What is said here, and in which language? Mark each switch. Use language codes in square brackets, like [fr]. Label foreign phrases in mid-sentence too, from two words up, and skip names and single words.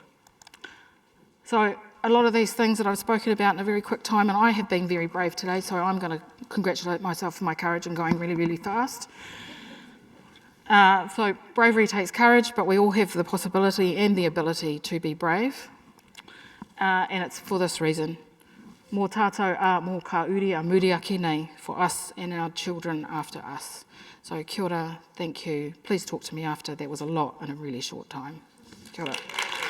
[en] So a lot of these things that I've spoken about in a very quick time, and I have been very brave today, so I'm going to congratulate myself for my courage and going really, really fast. So bravery takes courage, but we all have the possibility and the ability to be brave. And it's for this reason. [mi] Mō tātou a mō ka uri a muri ake nei [en] for us and our children after us. [mi] So kia ora, [en] thank you. Please talk to me after. That was a lot in a really short time. [mi] Kia ora.